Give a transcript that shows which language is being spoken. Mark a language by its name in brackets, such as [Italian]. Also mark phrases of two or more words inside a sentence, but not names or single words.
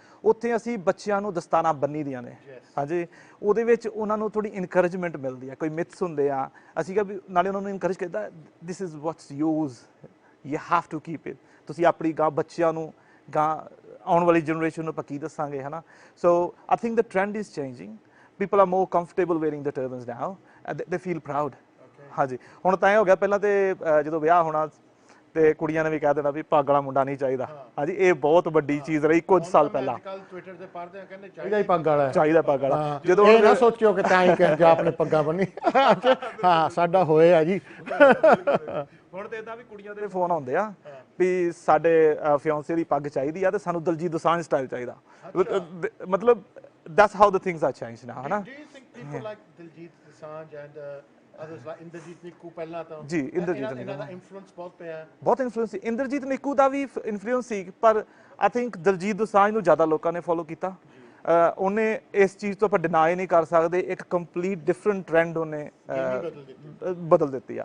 [Punjabi] ਉੱਥੇ ਅਸੀਂ ਬੱਚਿਆਂ ਨੂੰ ਦਸਤਾਰਾਂ ਬੰਨੀ ਦੀਆਂ ਨੇ ਹਾਂਜੀ, ਉਹਦੇ ਵਿੱਚ ਉਹਨਾਂ ਨੂੰ ਥੋੜੀ ਇਨਕਰੇਜਮੈਂਟ ਮਿਲਦੀ ਆ। ਕੋਈ ਮਿਥਸ ਹੁੰਦੇ ਆ, ਅਸੀਂ ਕਿਹਾ ਵੀ ਨਾਲੇ ਉਹਨਾਂ ਨੂੰ ਇਨਕਰੇਜ ਕੀਤਾ, [English] this is what's use, you have to keep it. [Punjabi] ਤੁਸੀਂ ਆਪਣੀ ਗਾਂ ਬੱਚਿਆਂ ਨੂੰ ਗਾਂ ਆਉਣ ਵਾਲੀ ਜਨਰੇਸ਼ਨ ਨੂੰ ਆਪਾਂ ਕੀ ਦੱਸਾਂਗੇ ਹੈ ਨਾ। [English] so I think the trend is changing, people are more comfortable wearing the turbans now and they feel proud [Punjabi] ਹਾਂਜੀ। ਹੁਣ ਤਾਂ ਇਹ ਹੋ ਗਿਆ, ਪਹਿਲਾਂ ਤੇ ਜਦੋਂ ਵਿਆਹ ਹੋਣਾ ਤੇ ਕੁੜੀਆਂ ਨੇ ਵੀ ਕਹਿ ਦੇਣਾ ਵੀ ਪੱਗ ਵਾਲਾ ਮੁੰਡਾ ਨਹੀਂ ਚਾਹੀਦਾ ਹਾਂਜੀ, ਇਹ ਬਹੁਤ ਵੱਡੀ ਚੀਜ਼ ਰਹੀ ਕੁਝ ਸਾਲ ਪਹਿਲਾਂ। ਟਵਿੱਟਰ ਤੇ ਪੜ੍ਹਦੇ ਆ ਕਹਿੰਦੇ ਚਾਹੀਦਾ ਹੀ ਪੱਗ ਵਾਲਾ, ਚਾਹੀਦਾ ਪੱਗ ਵਾਲਾ। ਜਦੋਂ ਇਹ ਨਾ ਸੋਚਿਓ ਕਿ ਤਾਂ ਹੀ ਜਾਂ ਆਪਣੇ ਪੱਗਾਂ ਬੰਨੀ ਹਾਂ ਸਾਡਾ ਹੋਏ ਆ ਜੀ। ਹੁਣ ਤੇ ਇਦਾਂ ਵੀ ਕੁੜੀਆਂ ਦੇ ਫੋਨ ਆਉਂਦੇ ਆ ਵੀ ਸਾਡੇ ਫਿਆਂਸੇ ਦੀ ਪੱਗ ਚਾਹੀਦੀ ਆ ਤੇ ਸਾਨੂੰ ਦਲਜੀਤ ਦੋਸਾਂਝ ਸਟਾਈਲ ਚਾਹੀਦਾ। [English] ਮਤਲਬ that's how the things are changed now [Punjabi] ਹੈ ਨਾ। [English] Do you think people like Diljit Dosanjh and others like ਇੰਦਰਜੀਤ ਨਿੱਕੂ [Punjabi] ਪਹਿਲਾਂ ਤਾਂ ਜੀ, ਇੰਦਰਜੀਤ ਨਿੱਕੂ ਦਾ ਇਨਫਲੂਐਂਸ ਬਹੁਤ ਪਿਆ, ਬਹੁਤ ਇਨਫਲੂਐਂਸ ਸੀ। ਇੰਦਰਜੀਤ ਨਿੱਕੂ ਦਾ ਵੀ ਇਨਫਲੂਐਂਸ ਸੀ, ਪਰ [English] I think [Punjabi] ਦਲਜੀਤ ਦੋਸਾਂਝ ਨੂੰ ਜ਼ਿਆਦਾ ਲੋਕਾਂ ਨੇ ਫੋਲੋ ਕੀਤਾ। ਉਹਨੇ ਇਸ ਚੀਜ਼ ਤੋਂ ਆਪਾਂ ਡਿਨਾਈ ਨਹੀਂ ਕਰ ਸਕਦੇ, ਇੱਕ [English] complete different trend [Punjabi] ਉਹਨੇ ਬਦਲ ਦਿੱਤੀ ਆ।